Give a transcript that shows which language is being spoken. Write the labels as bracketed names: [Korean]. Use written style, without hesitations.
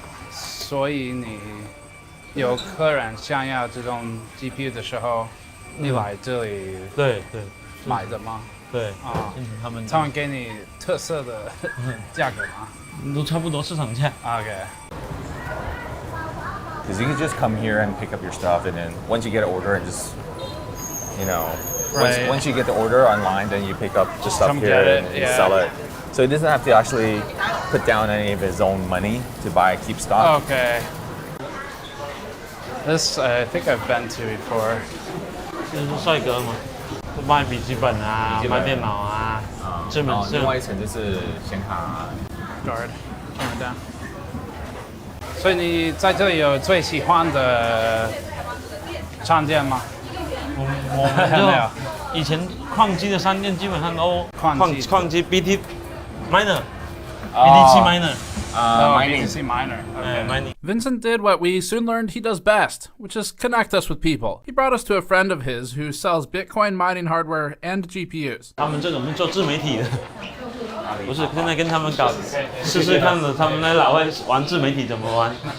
[Chinese] 所以你有客人想要这种 GPU 的时候，你来这里对买的吗？对他们给你特色的价格吗？都差不多市场价。 [English] Okay. Because you can just come here and pick up your stuff, and then once you get an order, and just, you know, once you get the order online, then you pick up the stuff here and sell it. So he doesn't have to actually put down any of his own money to buy keep stock. Okay. This I think I've been to before. [Chinese] 这是帅哥嘛，卖笔记本啊，卖电脑啊，这门是。另外一层就是显卡。 [English] Guard, turn it down. [Chinese] 所以你在这里有最喜欢的商店吗？我们就以前矿机的商店基本上都矿机 [English] BT miner BTC miner BTC miner. Okay. Mining. Vincent did what we soon learned he does best, which is connect us with people. He brought us to a friend of his who sells Bitcoin mining hardware and GPUs. [Chinese] 他们这种是做自媒体的。不是，现在跟他们搞试试看的，他们那老外玩自媒体怎么玩。